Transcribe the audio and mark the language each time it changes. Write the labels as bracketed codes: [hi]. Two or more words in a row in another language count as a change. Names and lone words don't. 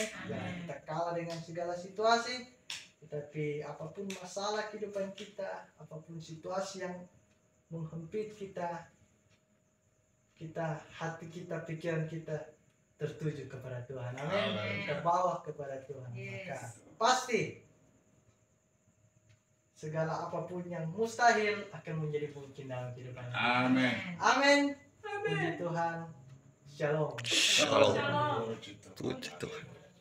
[id] Jangan kita kalah dengan segala situasi, tetapi apapun masalah kehidupan kita, apapun situasi yang menghempit kita, hati kita, pikiran kita tertuju kepada Tuhan, amin. Amin. Kita bawa kepada Tuhan, Yes. maka pasti segala apapun yang mustahil akan menjadi mungkin dalam kehidupan kita. Amin. Amin. Puji Tuhan. Shalom. Shalom. Shalom. Puji Tuhan. Puji Tuhan.